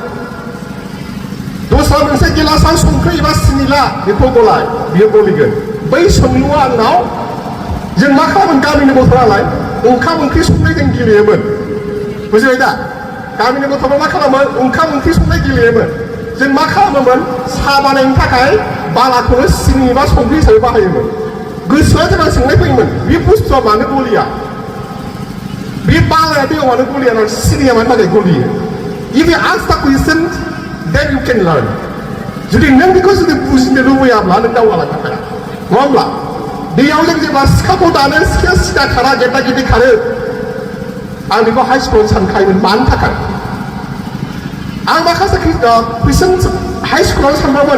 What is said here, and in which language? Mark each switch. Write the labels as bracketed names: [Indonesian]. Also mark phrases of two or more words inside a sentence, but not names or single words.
[Bodo] दस्रा मोनसे गिलासाव संख्रि एबा सिनि ला बेखौ गलाय बियो गलिगोन बै सोंलुआ आंनाव जों मा खालामोन गामिनि गथ'फ्रालाय ओंखाम ओंख्रि संनाय जों गेलेयोमोन बुजिबाय दा गामिनि गथ'फ्रा मा खालामोन ओंखाम ओंख्रि संनाय गेलेयोमोन जों मा खालामोमोन साहा बानायनो थाखाय बालाखौनो सिनि एबा संख्रि हिसाबै बाहायोमोन गोसोआ जोंहा सोंनाय फैयोमोन बे बुस्थुआ मानो गलिया बे बालाया दैयाव मानो गलिया ना सिनिया मानो थाखाय गलियो [English] if you ask the question then you can learn [Bodo] जुदि नों बेखौ जुदि बुजिनो लुबैयाब्ला नों दावगालांनो हाया नङा होमब्ला दैयाव जों जेब्ला सिखाखौ दानो सिखाया सिदा खारा गेदा गेदि खारो आं बेखौ [English] high schoolao [Bodo] सानखायोमोन मानि थाखाय आं माखासे कुइसन [English] high schoolao [Bodo] सानबामोन